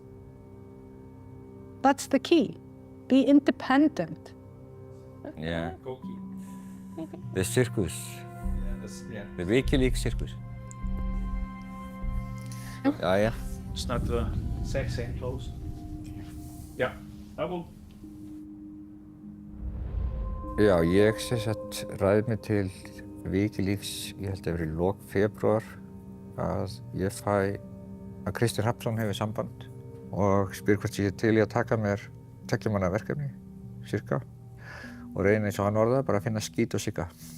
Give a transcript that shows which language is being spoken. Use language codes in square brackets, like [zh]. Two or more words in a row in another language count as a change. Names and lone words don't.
[en] That's the key. Be independent. Yeah. The circus. The WikiLeaks circus. Yeah. It's not the exact same clothes. Yeah, I will. [is] Já, ég ræði mig til WikiLeaks, ég held að vera í lok febrúar, að ég fæ að Kristinn Hrafnsson hefur samband og spyr hvort ég til í að taka mér 2 mánaða verkefni, cirka, og reyna eins og hann orðaði bara að finna skít og sigga.